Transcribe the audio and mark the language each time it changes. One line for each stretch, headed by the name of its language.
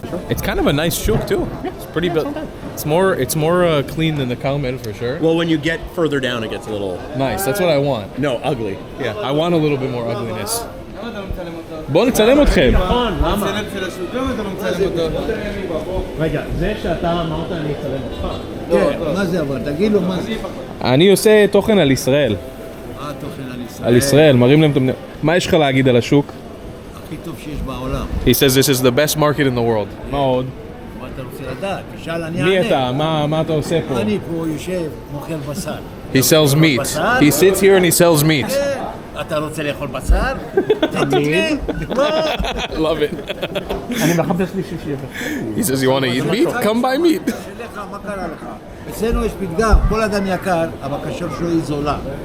English: it's kind of a nice shuk too. It's pretty built. It's more clean than the Carmel for sure. Well, when you get further down, it gets a little Nice. That's what I want. no ugly. Yeah, I want a little bit more ugliness.
Hebrew: בואו נצלם אתכם. רגע, זה שאתה אמרת אני אצלם אותך. כן, מה זה אבל? תגיד לו מה זה. אני עושה תוכן על ישראל. מה התוכן על ישראל? על ישראל, מראים להם את המדינה. מה יש לך להגיד על השוק? הכי טוב שיש בעולם.
English: He says this is the best market in the world.
Hebrew: מה עוד? מה אתה רוצה לדעת? תשאל, אני מי אענה. אתה? מה אתה עושה פה? אני פה יושב, מוכר בשר.
English: He sells meat. He sits here and he sells meat.
Hebrew: כן. אתה רוצה לאכול בשר? תתני.
English: Love it.
Hebrew: אני מחפש מישהו שיבוא.
English: He says you want to eat meat? Come buy meat.
Hebrew: שלך, מה קרה לך? אצלנו יש פתגם, כל אדם יקר, הבקשה שלו היא זולה.